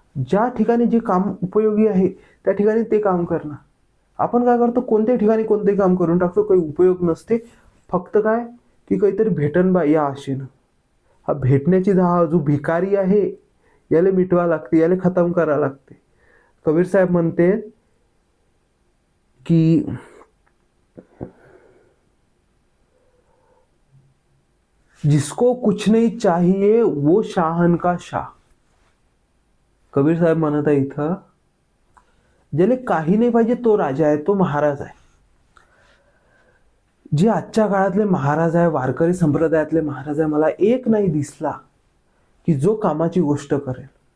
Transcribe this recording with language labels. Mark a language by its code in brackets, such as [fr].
[mr] ज्या ठिकाणी जे काम उपयोगी आहे त्या ठिकाणी ते काम करणं. आपण काय करतो, कोणत्याही ठिकाणी कोणतेही काम करून टाकतो, काही उपयोग नसते. फक्त काय की काहीतरी भेटन बा या आशेनं. हा भेटण्याची जो भिकारी आहे याला मिटवा लागते, याला खतम करा लागते. कबीर साहेब म्हणते की [hi] जिसको कुछ नहीं चाहिए वो शाहन का शाह. [mr] कबीर साहेब म्हणत आहे इथं, ज्याला काही नाही पाहिजे तो राजा आहे, तो महाराज आहे. जे आजच्या काळातले महाराज आहे, वारकरी संप्रदायातले महाराज आहे, मला एक नाही दिसला की जो कामाची गोष्ट करेल.